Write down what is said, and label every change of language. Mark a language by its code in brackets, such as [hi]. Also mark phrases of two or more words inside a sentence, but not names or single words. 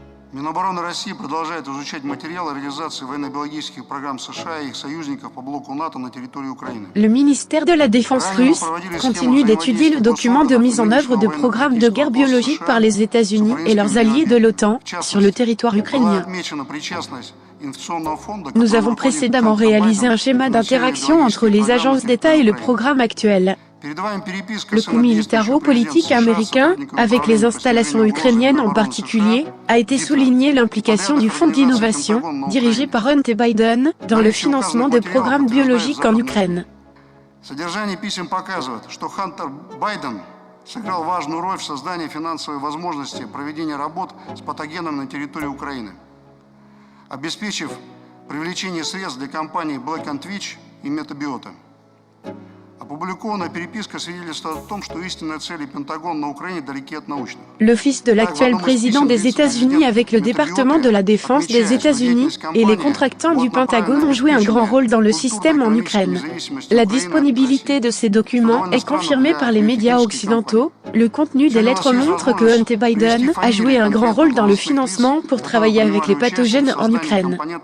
[ru] Минобороны России продолжает изучать материалы реализации военно-биологических программ США и их союзников по блоку НАТО на территории Украины. [fr] Le ministère de la Défense russe continue d'étudier le document de mise en œuvre de programmes de guerre biologique par les États-Unis et leurs alliés de l'OTAN sur le territoire ukrainien. Nous avons précédemment réalisé un schéma d'interaction entre les agences d'État et le programme actuel. Le coût militaro-politique américain, avec les installations ukrainiennes en particulier, a été souligné l'implication du Fonds d'innovation, dirigé par Hunter Biden, dans le financement de programmes biologiques en Ukraine. [ru] Содержание писем показывает, что Хантер Байден сыграл важную роль в создании финансовой возможности проведения работ с патогеном на территории Украины, обеспечив привлечение средств для компаний Black & Veatch и Metabiota. Опубликованная переписка свидетельствует о том, что истинные цели Пентагона на Украине далеки от научных. [fr] L'office de l'actuel président des États-Unis avec le département de la défense des États-Unis et les contractants du Pentagone ont joué un grand rôle dans le système en Ukraine. La disponibilité de ces documents est confirmée par les médias occidentaux. Le contenu des lettres montre que Hunter Biden a joué un grand rôle dans le financement pour travailler avec les pathogènes en Ukraine.